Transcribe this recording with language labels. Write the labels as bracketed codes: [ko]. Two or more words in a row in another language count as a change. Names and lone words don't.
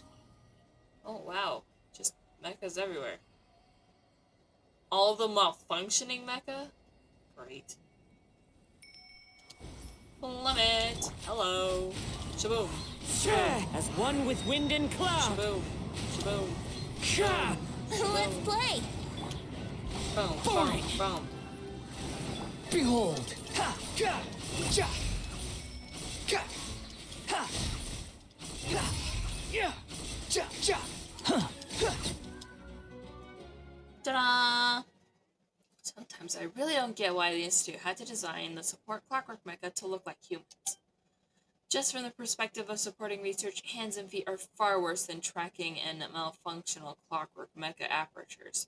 [en] Oh, wow. Just mechas everywhere. All of them malfunctioning mecha? Great. Plummet! Hello! Shaboom! As one with wind and cloud. Shaboom! Shaboom! Ka! Let's play. Boom! Boom! Fine. Boom! Behold! Ha! Ka! Ja! Ka! Ha! Ha! Yeah! Ja! Ja! Huh! Huh! Ta-da! Sometimes I really don't get why the Institute had to design the support clockwork mecha to look like humans. Just from the perspective of supporting research, hands and feet are far worse than tracking and malfunctional clockwork mecha apertures.